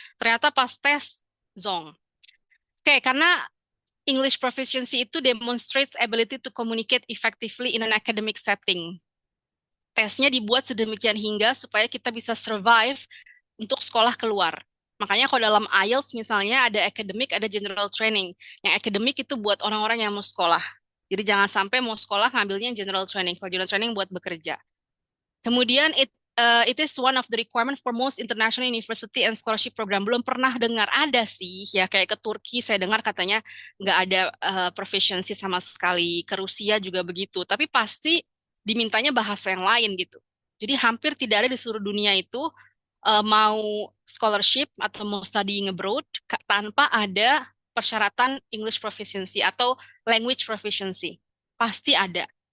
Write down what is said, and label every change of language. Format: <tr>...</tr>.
<id>Ternyata pas tes zong. Oke, karena</id> <en>English proficiency itu demonstrates ability to communicate effectively in an academic setting.</en> <id>Tesnya dibuat sedemikian hingga supaya kita bisa survive untuk sekolah keluar. Makanya kalau dalam IELTS misalnya ada academic, ada general training. Yang academic itu buat orang-orang yang mau sekolah. Jadi jangan sampai mau sekolah ngambilnya yang general training. Kalau general training buat bekerja. Kemudian</id> <en>it is one of the requirement for most international university and scholarship program.</en> <id>Belum pernah dengar ada sih ya, kayak ke Turki saya dengar katanya nggak ada proficiency sama sekali. Ke Rusia juga begitu. Tapi pasti dimintanya bahasa yang lain gitu. Jadi hampir tidak ada di seluruh dunia itu mau scholarship atau mau studying abroad tanpa ada persyaratan English proficiency atau language proficiency. Pasti ada.</id>